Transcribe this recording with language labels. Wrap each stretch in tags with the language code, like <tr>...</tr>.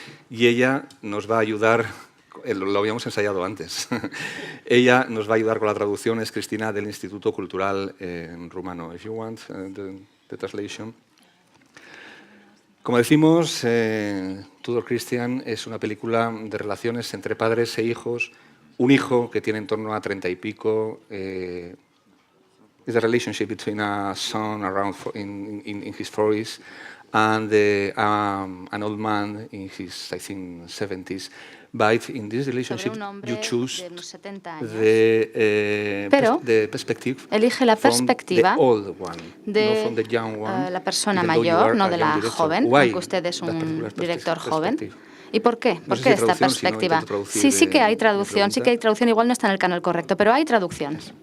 <es>Y ella nos va a ayudar, lo habíamos ensayado antes, ella nos va a ayudar con la traducción, es Cristina del Instituto Cultural Rumano.</es> <en>If you want the translation.</en> <es>Como decimos, Tudor Christian es una película de relaciones entre padres e hijos. Un hijo que tiene en torno a 30 y pico.</es> <en>Is a relationship between a son around in his 40s and an old man in his, I think, 70s. But in this relationship, you choose the perspective.</en> <es>Elige la perspectiva de la persona mayor, no de la joven, aunque usted es un director joven. ¿Y por qué? ¿Por qué esta perspectiva? Sí que hay traducción, igual no está en el canal correcto, pero hay traducción.</es>